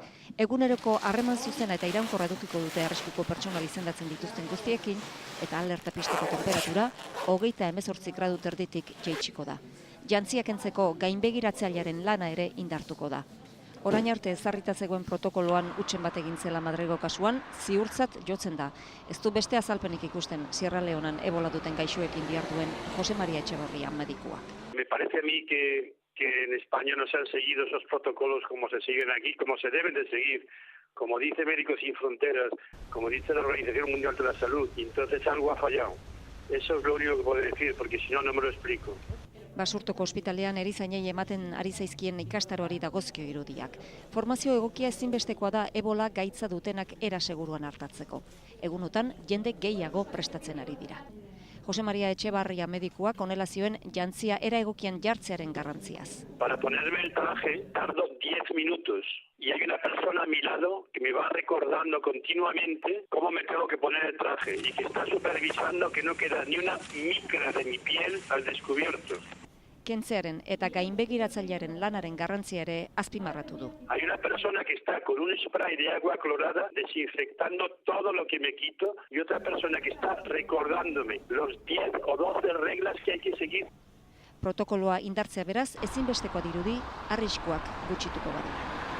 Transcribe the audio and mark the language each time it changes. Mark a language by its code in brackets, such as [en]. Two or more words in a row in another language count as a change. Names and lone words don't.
[eu] Eguneroko harreman zuzena eta iraunkorra edukiko dute arriskuko pertsonal izendatzen dituzten guztiekin eta alerta pizteko tenperatura 38 gradu terditik jaitsiko da. Jantziak kentzeko gainbegiratzailearen lana ere indartuko da. Orain arte ezarrita zegoen protokoloan hutsen bat egin zela Madrilgo kasuan, ziurtzat jotzen da. Ez du beste azalpenik ikusten Sierra Leonan ebola duten gaixoekin diharduen Jose María Etxebarria medikua. [es] Me parece a mí que en España no se han seguido esos protocolos como se siguen aquí, como se deben de seguir. Como dice Médicos Sin Fronteras, como dice la Organización Mundial de la Salud, y entonces algo ha fallado. Eso es lo único que puedo decir, porque si no, no me lo explico. [eu] Basurtoko ospitalean erizainei ematen ari zaizkien ikastaroari dagozkio irudiak. Formazio egokia ezinbestekoa da ebola gaitza dutenak era seguruan hartatzeko. Egunotan jende gehiago prestatzen ari dira. Jose María Etxebarria medikuak honela zioen jantzia era egokian jartzearen garrantziaz. [es] Para ponerme el traje tardo 10 minutos y hay una persona a mi lado que me va recordando continuamente cómo me tengo que poner el traje y que está supervisando que no queda ni una micra de mi piel al descubierto. [eu] Kentzearen eta gainbegiratzailearen lanaren garrantzia ere azpimarratu du. [es] Hay una persona que está con un spray de agua clorada desinfectando todo lo que me quito y otra persona que está recordándome los 10 o 12 reglas que hay que seguir. [eu] Protokoloa indartzea beraz ezinbestekoa dirudi arriskuak gutxituko badira.